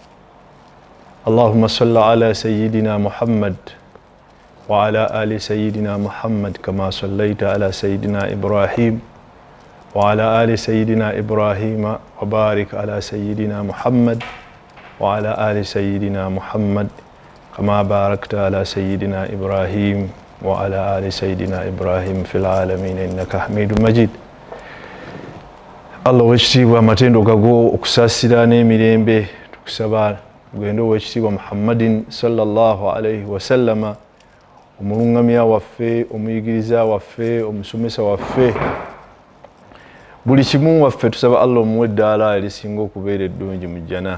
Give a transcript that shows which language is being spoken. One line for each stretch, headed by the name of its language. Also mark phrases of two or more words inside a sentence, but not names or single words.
Arabic: اللهم صل على سيدنا محمد وعلى آل سيدنا محمد كما صليت على سيدنا إبراهيم وعلى آل سيدنا إبراهيم وبارك على سيدنا محمد وعلى آل سيدنا محمد كما باركت على سيدنا إبراهيم وعلى آل سيدنا إبراهيم في العالمين إنك حميد مجيد.
Ganda: Allah wekitiibwa amatendo gago okusasira n'emirembe tukusaba gendo wekitiibwa Muhammadin
Arabic: صلى الله عليه وسلم
Ganda: omulungamya waffe omuyigiriza waffe omusomesa waffe buli kimu waffe tusaba Allah omuwe eddaala erisinga okubeera eddungi mu jjana.